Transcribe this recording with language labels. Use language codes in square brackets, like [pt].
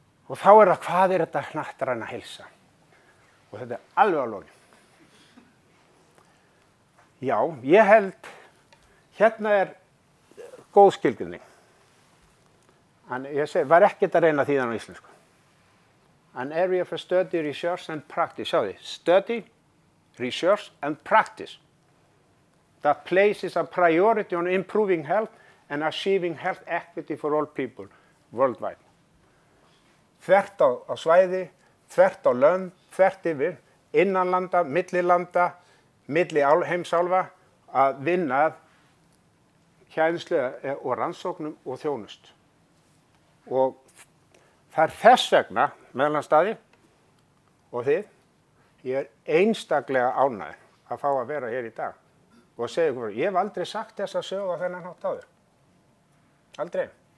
[is] Og þá er það, hvað er þetta hnattræna heilsa? Og þetta er alveg á lokin. Já, ég held, hérna er góð skilgreining. Ég segi, var ekkert að reyna þýðan á íslensku. [en] An area for study, research and practice. [is] Sjáðu, [en] study, research and practice. That places a priority on improving health and achieving health equity for all people worldwide. [is] Þvert á svæði, þvert á lönd, þvert yfir, innanlanda, millilanda, milli heimsálfa að vinna að kennslu og rannsóknum og þjónust. Og það er þess vegna, meðal staði og þið, ég er einstaklega ánægður að fá að vera hér í dag og segja ykkur, ég hef aldrei sagt þessa sögu á þennan hátt áður. Aldrei.